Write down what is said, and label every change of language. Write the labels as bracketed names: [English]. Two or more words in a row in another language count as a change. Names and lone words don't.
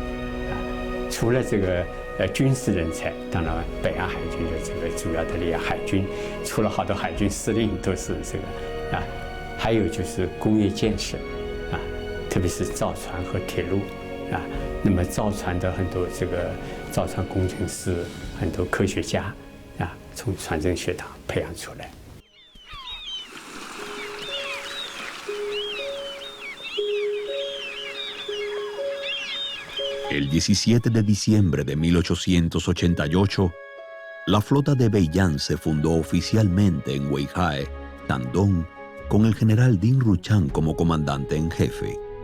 [Chinese] 除了这个军事人才，当然北洋海军的这个主要的这个海军，出了好多海军司令都是这个还有就是工业建设特别是造船和铁路那么造船的很多这个造船工程师，很多科学家从船政学堂培养出来。 [Spanish] El 17 de diciembre de 1888, la flota de Beiyang se fundó oficialmente en Weihai, Shandong, con el general Ding Ruchan como comandante en jefe.